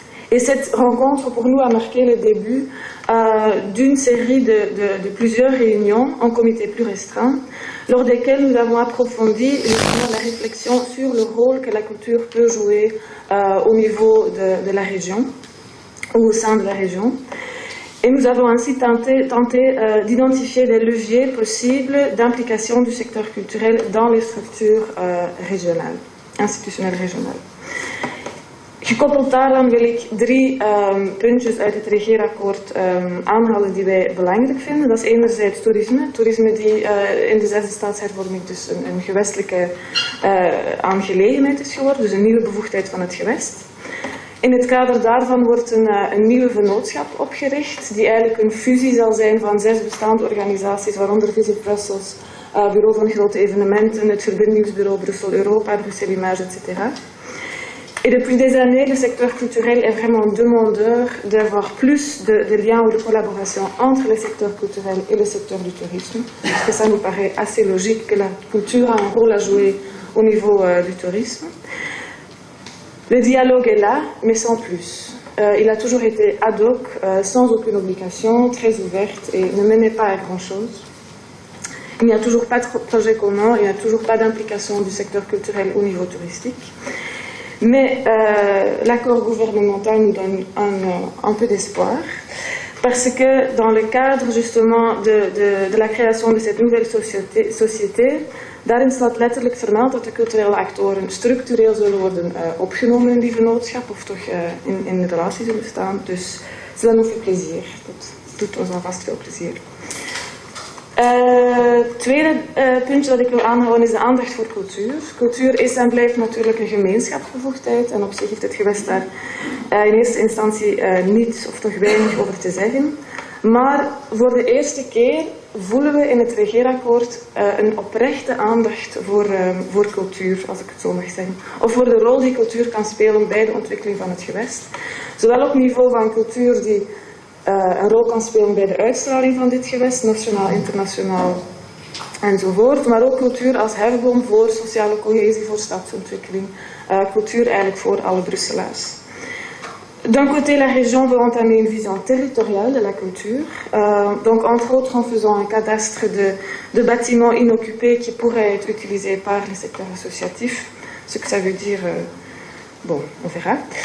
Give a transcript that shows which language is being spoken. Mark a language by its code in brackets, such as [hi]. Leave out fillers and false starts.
[fr] Et cette rencontre, pour nous, a marqué le début d'une série de plusieurs réunions en comité plus restreint, lors desquelles nous avons approfondi la réflexion sur le rôle que la culture peut jouer au niveau de la région, ou au sein de la région. Et nous avons ainsi tenté d'identifier des leviers possibles d'implication du secteur culturel dans les structures régionales, institutionnelles régionales. [nl] Gekoppeld daaraan wil ik 3 puntjes uit het regeerakkoord aanhalen die wij belangrijk vinden. Dat is enerzijds toerisme. Toerisme die in de 6e staatshervorming dus een gewestelijke aangelegenheid is geworden, dus een nieuwe bevoegdheid van het gewest. In het kader daarvan wordt een nieuwe vennootschap opgericht, die eigenlijk een fusie zal zijn van 6 bestaande organisaties, waaronder Visit Brussels, Bureau van Grote Evenementen, het Verbindingsbureau Brussel-Europa, Bruxelles Image, etc. [fr] Et depuis des années, le secteur culturel est vraiment demandeur d'avoir plus de liens ou de collaboration entre le secteur culturel et le secteur du tourisme, parce que ça nous paraît assez logique que la culture a un rôle à jouer au niveau du tourisme. Le dialogue est là, mais sans plus. il a toujours été ad hoc, sans aucune obligation, très ouverte et ne menait pas à grand-chose. Il n'y a toujours pas de projet commun, il n'y a toujours pas d'implication du secteur culturel au niveau touristique. Mais l'accord gouvernemental nous donne un peu d'espoir, parce que dans le cadre justement de la création de cette nouvelle société, [nl] daarin staat letterlijk vermeld dat de culturele actoren structureel zullen worden opgenomen in die vennootschap, of toch in relatie zullen staan. [fr] Dus cela nous fait plaisir. [nl] Dat doet ons alvast veel plezier. Het tweede puntje dat ik wil aanhouden is de aandacht voor cultuur. Cultuur is en blijft natuurlijk een gemeenschapsbevoegdheid en op zich heeft het gewest daar in eerste instantie niets of toch weinig over te zeggen. Maar voor de eerste keer voelen we in het regeerakkoord een oprechte aandacht voor cultuur, als ik het zo mag zeggen. Of voor de rol die cultuur kan spelen bij de ontwikkeling van het gewest. Zowel op niveau van cultuur die een rol kan spelen bij de uitstraling van dit gewest, nationaal, internationaal enzovoort, maar ook cultuur als hefboom voor sociale cohesie, voor stadsontwikkeling, cultuur eigenlijk voor alle Brusselaars. [fr] D'un côté, la région veut entamer une vision territoriale de la culture, donc entre autres en faisant un cadastre de bâtiments inoccupés qui pourraient être utilisés par le secteur associatif, ce que ça veut dire, bon, on verra.